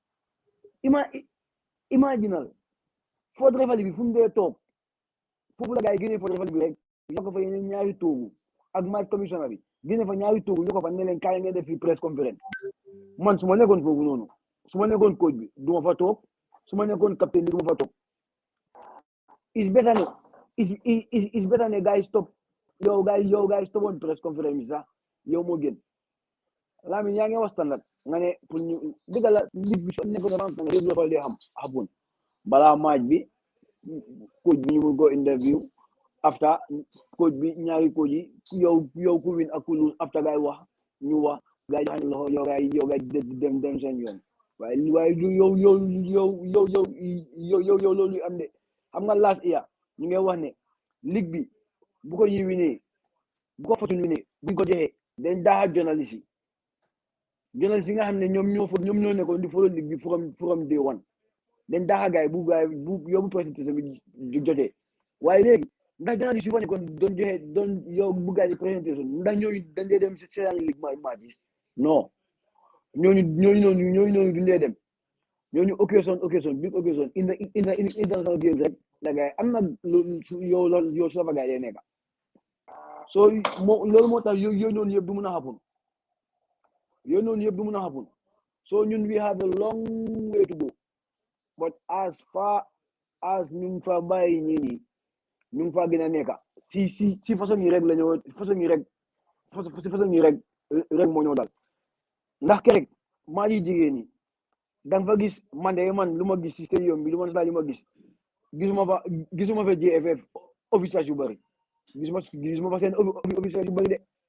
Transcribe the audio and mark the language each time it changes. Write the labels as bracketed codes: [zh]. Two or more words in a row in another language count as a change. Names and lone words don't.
[wo] imaginal Ford Refali bi fu mu dee toog foofu la gars yi génnee Ford Refali bi rek yokk fa yeneen ñaari toogu ak [en] match commissioner [wo] bi génne fa ñaari toogu yokk fa ne leen kaay ngeen def fi [fr] press conférence [wo] man su ma nekkoon foofu noonu su ma nekkoon coach bi du ma fa toog su ma nekkoon capitaine bi du ma fa toog [en] is better [wo] ne gars yi stop yow gars yi stop woon [fr] press conférence [wo] bi sax yow moo gën Lamin yaa ngi wax standard nga ne pour ñu dëgg la ligue bi soo nekkoon ran nga yëpp loolu day xamoon balaa match bi coach bi ñu mun ko interview after coach bi ñaari coach yi yow ku win ak ku lose after gars yi wax ñu wax gars yi joxe loxo yow gars yi dem seen yoon waaye yow loolu am de xam nga [en] last year [wo] ñu ngi wax ne ligue bi bu ko ñuy winee bu ko Fortune winee buñ ko joxee dañ daaxa journaliste yi nga xam ne ñoom ñoo nekkoon di follow ligue bi [en] from day one [wo] dañ daaxa gaay bu yow bu présentation bi jotee waaye léegi ndax journaliste yi fa nekkoon doon yow bu gaay di présentation ndax ñooñu dañ dee dem si seetaan ligue match non ñooñu duñ dee dem ñooñu [en] occasion big occasion international games [wo] rek la gaay am na yow su la fa gaay dee nekka so loolu moo tax yooyu noonu yëpp du mun a [en] happen so [wo] ñun [en] we have a long way to go but as far as [wo] ñu fa bàyyi ñii ñu fa gën a nekka si façon yi rek la ñëw façon yi rek moo ñëw dal ndax kerek maa ji jigéen ñi danga fa gis man lu ma gis si stadium bi lu ma gis gisuma fa GFF officiels yu bari gisuma fa seen officiels yu bari de